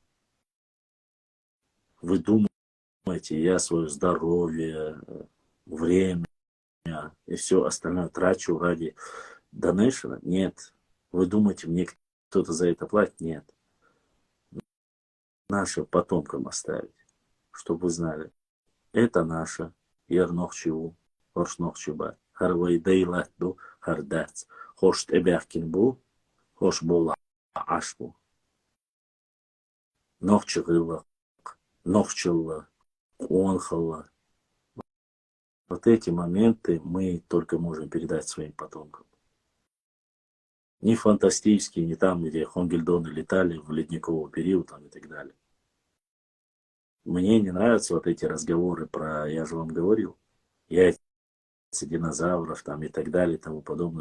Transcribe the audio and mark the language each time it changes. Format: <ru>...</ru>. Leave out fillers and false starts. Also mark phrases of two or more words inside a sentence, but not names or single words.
<ru>Вы думаете, я свое здоровье, время и все остальное трачу ради донейшена? Нет. Вы думаете, мне кто-то за это платит? Нет. Нашим потомкам оставить, чтобы вы знали. Это наше.</ru> <ce>Ярнохчеву, Хоршнохчеба, Харвайдейлатду, Хардац, Хошт Эбяхкинбу, Хошбула Ашбу. Нохчевыла, Нохчелла, Онхалла.</ce> <ru>Вот эти моменты мы только можем передать своим потомкам. Не фантастические, не там, где Хонгельдоны летали в ледниковый период там, и так далее. Мне не нравятся вот эти разговоры про, я же вам говорил, яйца динозавров там, и так далее и тому подобное.</ru>